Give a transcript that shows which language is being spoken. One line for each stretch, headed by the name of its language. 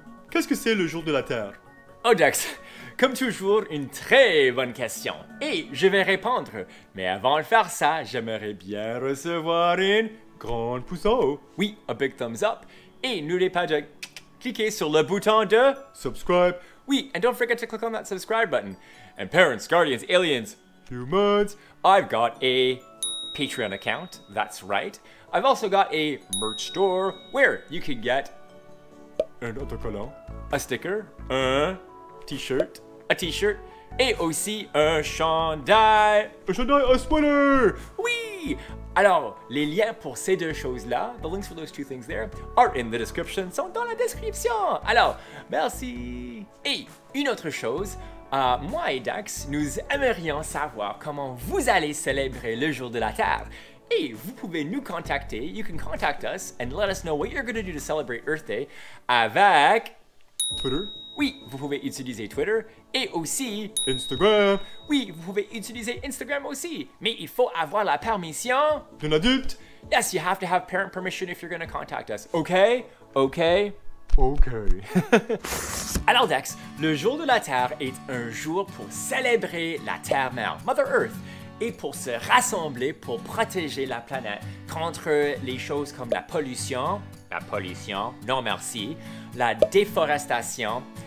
French: qu'est-ce que c'est le jour de la Terre? Oh, Dax, comme toujours, une très bonne question. Et je vais répondre. Mais avant de faire ça, j'aimerais bien recevoir une Grande pouce en haut. oui, un
English: big thumbs up.
French: Et n'oubliez pas de cliquer sur le bouton de
English: Subscribe.
French: oui,
English: and don't forget to click on that subscribe button. And parents, guardians, aliens, Humans. I've got a Patreon account, that's right. I've also got a merch store where you can get
French: Un autocollant.
English: a sticker,
French: un t-shirt, et aussi un chandail. Un chandail, un spoiler. Oui! Alors, les liens pour ces deux choses-là,
English: the links for those two things there, are in the description,
French: sont dans la description. Alors, merci. Et une autre chose, moi et Dax, nous aimerions savoir comment vous allez célébrer le jour de la Terre. Et vous pouvez nous contacter,
English: you can contact us and let us know what you're going to do to celebrate Earth Day
French: avec...
English: Twitter.
French: Oui, vous pouvez utiliser Twitter et aussi... Instagram. Oui, vous pouvez utiliser Instagram aussi, mais il faut avoir la permission... D'un adulte.
English: Yes, you have to have parent permission if you're going to contact us. Okay? Okay? Ok.
French: Alors Dax, le jour de la Terre est un jour pour célébrer la Terre-Mère,
English: Mother Earth,
French: et pour se rassembler pour protéger la planète contre les choses comme la pollution, non merci, la déforestation.